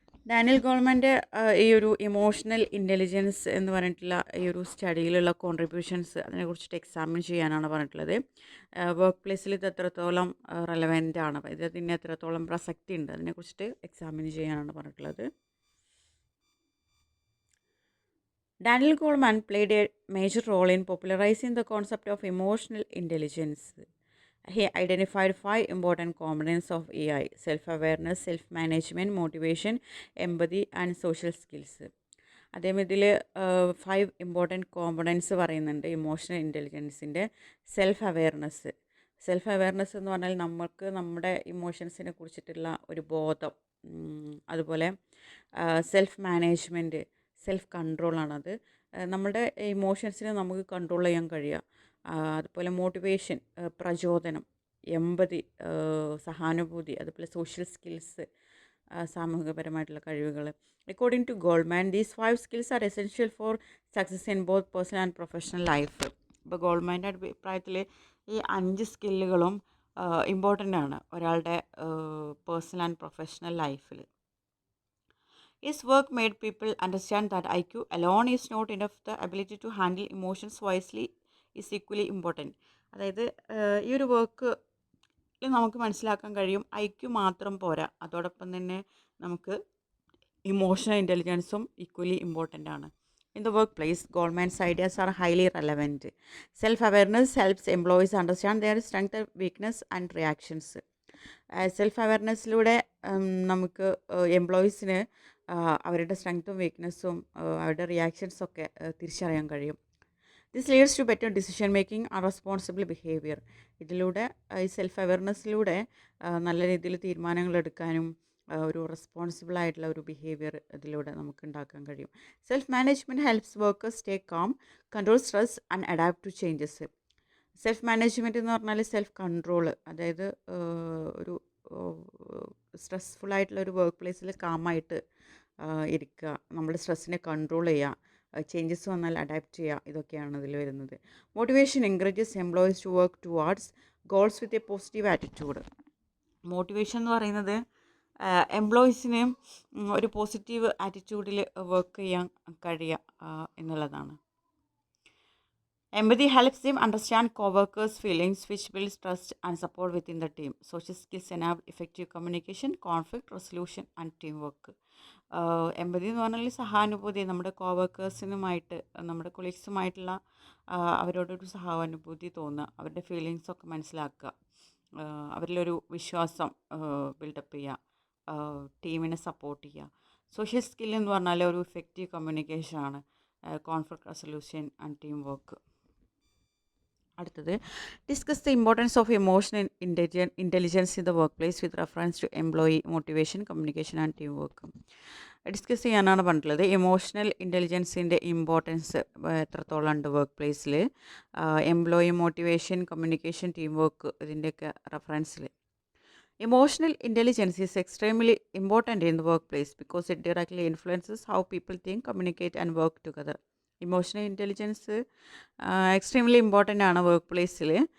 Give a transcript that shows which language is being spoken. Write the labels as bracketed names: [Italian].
[Malayalam] Daniel ഗോൾമാൻ്റെ ഈ ഒരു emotional intelligence എന്ന് പറഞ്ഞിട്ടുള്ള ഈ ഒരു സ്റ്റഡിയിലുള്ള കോൺട്രിബ്യൂഷൻസ് അതിനെക്കുറിച്ചിട്ട് എക്സാമിൻ ചെയ്യാനാണ് പറഞ്ഞിട്ടുള്ളത്. വർക്ക് പ്ലേസിൽ ഇത് എത്രത്തോളം റെലവൻ്റ് ആണ്, ഇതിന് എത്രത്തോളം പ്രസക്തി ഉണ്ട്, അതിനെക്കുറിച്ചിട്ട് എക്സാമിൻ ചെയ്യാനാണ് പറഞ്ഞിട്ടുള്ളത്. [English] Daniel Goleman played a major role in popularizing the concept of emotional intelligence. He identified 5 important components of EI: self-awareness, self-management, motivation, empathy and social skills. [Malayalam] അദ്ദേഹം ഇതിൽ 5 ഇമ്പോർട്ടൻറ്റ് കോമ്പണൻസ് പറയുന്നുണ്ട് ഇമോഷണൽ ഇൻ്റലിജൻസിൻ്റെ. സെൽഫ് അവെയർനെസ് എന്ന് പറഞ്ഞാൽ നമുക്ക് നമ്മുടെ ഇമോഷൻസിനെ കുറിച്ചിട്ടുള്ള ഒരു ബോധം. അതുപോലെ സെൽഫ് മാനേജ്മെൻറ്റ്, സെൽഫ് കൺട്രോളാണത്. നമ്മുടെ ഇമോഷൻസിനെ നമുക്ക് കൺട്രോൾ ചെയ്യാൻ കഴിയുക. അതുപോലെ മോട്ടിവേഷൻ, പ്രചോദനം, എമ്പതി, സഹാനുഭൂതി, അതുപോലെ സോഷ്യൽ സ്കിൽസ്, സാമൂഹികപരമായിട്ടുള്ള കഴിവുകൾ. [English] According to Goleman, these 5 skills are essential for success in both personal and professional life. [Malayalam] ഇപ്പോൾ ഗോൾമാൻ്റെ അഭിപ്രായത്തിൽ ഈ 5 സ്കില്ലുകളും ഇമ്പോർട്ടൻ്റ് ആണ് ഒരാളുടെ പേഴ്സണൽ ആൻഡ് പ്രൊഫഷണൽ ലൈഫിൽ. [English] His work made people understand that IQ alone is not enough. The ability to handle emotions wisely is equally important. [Malayalam] അതായത് ഈ ഒരു വർക്കിൽ നമുക്ക് മനസ്സിലാക്കാൻ കഴിയും IQ മാത്രം പോരാ, അതോടൊപ്പം തന്നെ നമുക്ക് ഇമോഷണൽ ഇൻ്റലിജൻസും ഈക്വലി ഇമ്പോർട്ടൻ്റ് ആണ്. [English] In the workplace, Goleman's ideas are highly relevant. Self-awareness helps employees understand their strength, weakness and reactions. [Malayalam] Self അവെയർനെസ്സിലൂടെ നമുക്ക് എംപ്ലോയീസിന് അവരുടെ സ്ട്രെങ്ത്തും വീക്ക്നെസ്സും അവരുടെ റിയാക്ഷൻസൊക്കെ തിരിച്ചറിയാൻ കഴിയും. [English] This leads to better decision making and responsible behaviour. [Malayalam] ഇതിലൂടെ ഈ സെൽഫ് അവെയർനെസ്സിലൂടെ നല്ല രീതിയിൽ തീരുമാനങ്ങൾ എടുക്കാനും ഒരു റെസ്പോൺസിബിൾ ആയിട്ടുള്ള ഒരു ബിഹേവിയർ ഇതിലൂടെ നമുക്ക് ഉണ്ടാക്കാൻ കഴിയും. [English] Self management helps workers stay calm, control stress and adapt to changes. [Malayalam] Self management എന്ന് പറഞ്ഞാൽ സെൽഫ് കൺട്രോൾ, അതായത് ഒരു സ്ട്രെസ്ഫുള്ളായിട്ടുള്ള ഒരു വർക്ക് പ്ലേസിൽ കാമായിട്ട് ഇരിക്കുക, നമ്മുടെ സ്ട്രെസ്സിനെ കൺട്രോൾ ചെയ്യുക, ചേഞ്ചസ് വന്നാൽ അഡാപ്റ്റ് ചെയ്യുക, ഇതൊക്കെയാണ് ഇതിൽ വരുന്നത്. [English] Motivation encourages employees to work towards goals with a positive attitude. [Malayalam] Motivation എന്ന് പറയുന്നത് എംപ്ലോയീസിന് ഒരു പോസിറ്റീവ് ആറ്റിറ്റ്യൂഡിൽ വർക്ക് ചെയ്യാൻ കഴിയുക എന്നുള്ളതാണ്. [English] Empathy helps them understand co-workers' feelings, which builds trust and support within the team. Social skills enable effective communication, conflict resolution and teamwork. [Malayalam] എമ്പതി എന്ന് പറഞ്ഞാൽ സഹാനുഭൂതി, നമ്മുടെ കോവർക്കേഴ്സിനുമായിട്ട്, നമ്മുടെ കൊളീഗ്സുമായിട്ടുള്ള അവരോടൊരു സഹാനുഭൂതി തോന്നുക, അവരുടെ ഫീലിങ്സൊക്കെ മനസ്സിലാക്കുക, അവരിലൊരു വിശ്വാസം ബിൽഡപ്പ് ചെയ്യുക, ടീമിനെ സപ്പോർട്ട് ചെയ്യുക. സോഷ്യൽ സ്കിൽ എന്ന് പറഞ്ഞാൽ ഒരു effective കമ്മ്യൂണിക്കേഷനാണ്, conflict resolution and team work. [English] അടുത്തത്, discuss the importance of emotional intelligence in the work place with reference to employee motivation, communication and team work. [Malayalam] Discuss ചെയ്യാനാണ് പറഞ്ഞിട്ടുള്ളത്. ഇമോഷണൽ ഇൻ്റലിജൻസിൻ്റെ ഇമ്പോർട്ടൻസ് എത്രത്തോളം ഉണ്ട് work പ്ലേസിൽ, employee motivation, communication, team work, ഇതിൻ്റെയൊക്കെ റെഫറൻസിൽ. [English] Emotional intelligence is extremely important in the workplace because it directly influences how people think, communicate, and work together. [Malayalam] Emotional intelligence extremely important ആണ് work പ്ലേസിൽ.